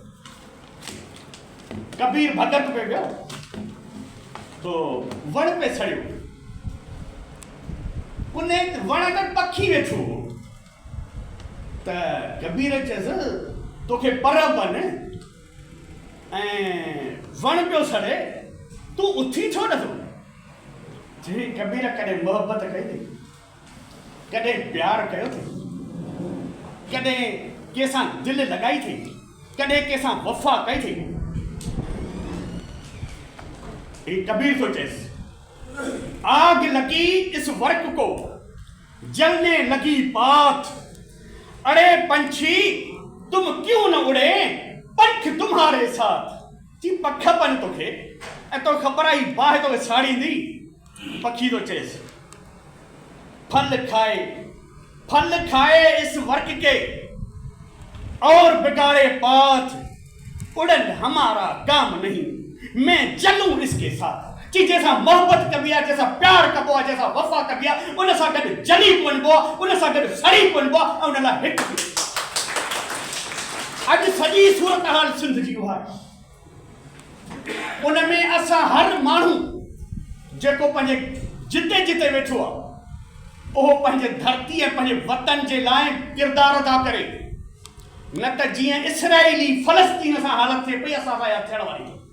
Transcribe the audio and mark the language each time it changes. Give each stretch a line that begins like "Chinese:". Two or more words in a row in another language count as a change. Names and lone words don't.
Sindhi: कबीर भगत पे वियो तो वण पे सड़ियो, उन वण ते पखी वेठो हो त कबीर चयसि तोखे पर बन ऐं वण पियो सड़े, तूं उथी छो नथो? जी कबीर कॾहिं मोहबत कई अथई, कॾहिं प्यार कयो अथई, कॾहिं कंहिंसां दिलि लॻाई अथई, कॾहिं कंहिंसां वफ़ा कई अथई? कबीर तो चेस,
Hindi: आग लगी इस वर्क को जलने लगी बात, अरे पंछी तुम क्यों न उड़े, पंख तुम्हारे साथ।
Sindhi: जी पख बन तोखे ऐं तो ख़बर आई बाहि तो साड़ींदी। पखी तो चेस,
Hindi: फल खाए इस वर्क के और बिगाड़े पात, उड़न हमारा काम नहीं, मैं जलूं इसके साथ।
Sindhi: कि जैसा मोहब्बत कबी आहे, जैसा प्यार कबो आहे, जैसा वफ़ा कबी आहे, उन सां गॾु जली वञिबो आहे, उन सां गॾु सड़ी वञिबो आहे, ऐं उन लाइ हिकु थी। अॼु सॼी सूरत हाल सिंध जी उहा आहे। उन में असां हर माण्हू जेको पंहिंजे जिते जिते वेठो आहे, उहो पंहिंजे धरती ऐं पंहिंजे वतन जे लाइ किरदारु अदा करे, न त जीअं इसराइली फ़लस्तीन सां हालत थिए पई, असां सां इहा थियण वारी।